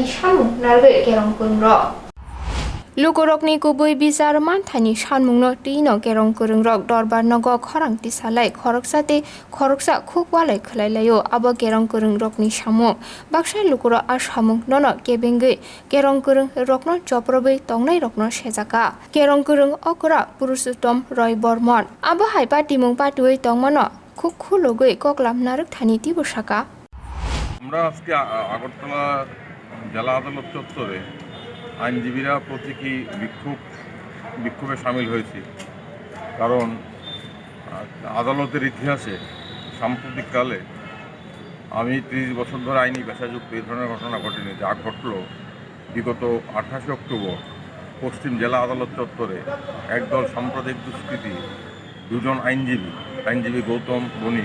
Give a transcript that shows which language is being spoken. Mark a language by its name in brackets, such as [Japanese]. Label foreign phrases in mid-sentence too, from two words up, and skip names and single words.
[Kok Borok] samung nargai kerong kurungro Lukorokni kubui bizar manthani sanmungno tino kerong kurungrok dorbarnogo khorang tisalai khoroksate khoroksa khukbalai khlailayo abo kerong kurungrokni samung baksai lukoro a samung nono kebengai kerong kurung rokno joprobai tongnai rokno sejaka kerong kurung okra Purushottam Roy Bormon abo haipa timung patuoi tongmano khukkhulogoi koklam naruk thani tibosaka [Bangla] আমরা আজকে আগরতলা জেলা আদালত চত্বরে আইনজীবীরা প্রতীকী বিক্ষোভে সামিল হয়েছি কারণ আদালতের ইতিহাসে সাম্প্রতিককালে আমি 30 বছর ধরে আইনি পেশাযুক্ত এই ধরনের ঘটনা ঘটেনি যা ঘটল বিগত 28 অক্টোবর পশ্চিম জেলা আদালত চত্বরে একদল সাম্প্রদায়িক দুষ্কৃতী দুজন আইনজীবী গৌতম বণিক